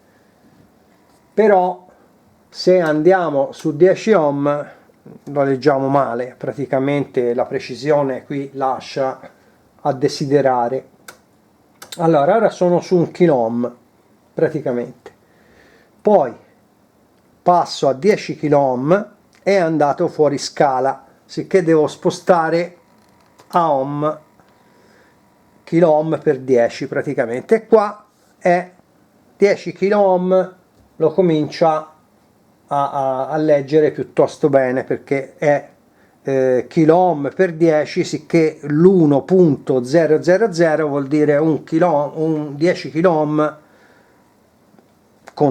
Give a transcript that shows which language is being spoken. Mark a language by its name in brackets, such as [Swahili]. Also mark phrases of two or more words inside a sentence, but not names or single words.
[Italian] però se andiamo su 10 ohm lo leggiamo male, praticamente la precisione qui lascia a desiderare. Allora ora sono su 1 kilo ohm praticamente, poi passo a 10 kilo ohm, è andato fuori scala, sicché devo spostare a ohm, kilo ohm per 10 praticamente, e qua è 10 kilo ohm, lo comincia a leggere piuttosto bene, perché è kilo ohm per 10, sicché l'1.000 vuol dire un 10 kilo ohm con